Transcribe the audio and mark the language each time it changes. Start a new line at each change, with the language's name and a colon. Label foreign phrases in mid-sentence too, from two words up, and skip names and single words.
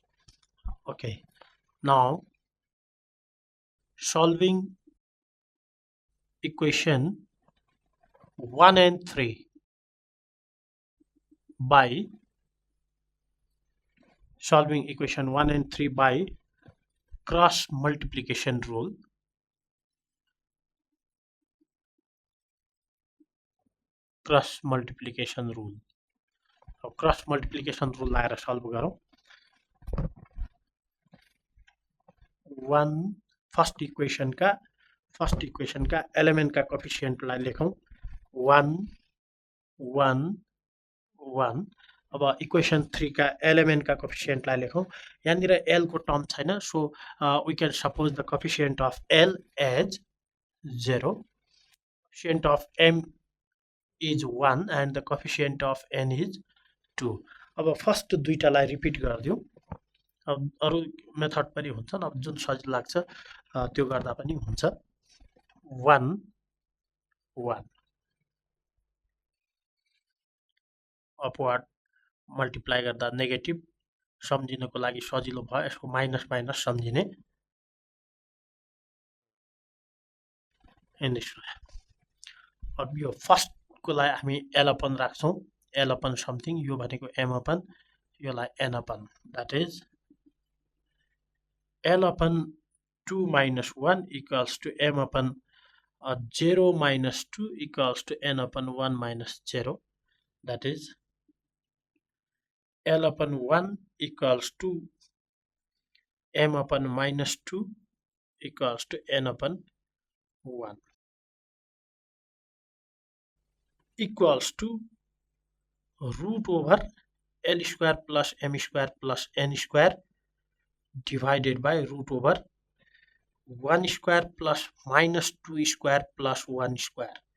English: Okay, now solving equation 1 and 3 by solving equation 1 and 3 by cross multiplication rule. Cross multiplication rule
Nepali: लाएर सल्भ गरौँ. 1
English: first equation
Nepali: का एलिमेंट का कोफिशिएंट लाई लेखौं 1 1 1. अब इक्वेसन 3 का एलिमेंट का कोफिशिएंट लाई लेखौं. यहाँनिर l को टर्म छैन,
English: So we can suppose the coefficient of l as 0. coefficient of m is 1 and the coefficient of n is 2.
Nepali: अब फर्स्ट दुईटालाई रिपिट गरिदिउँ. अब अरु मेथड पनि हुन्छन्, अब जुन सजिलो लाग्छ त्यो गर्दा पनि हुन्छ. 1 1
English: upward multiply
Nepali: गर्दा नेगेटिभ सम्झिनको लागि सजिलो भयो. यसको माइनस माइनस सम्झिने. अब यो फर्स्ट को लाई हामी l अपन राख्छौं. l
English: upon something,
Nepali: यो भनेको m अपन, यो लाई n अपन.
English: that is l अपन 2 minus 1 equals to m अपन 0 minus 2 equals to n अपन 1 minus 0. That is l अपन 1 equals to m अपन minus 2 equals to n अपन 1 equals to root over l square plus m square plus n square divided by root over 1 square plus minus 2 square plus 1 square.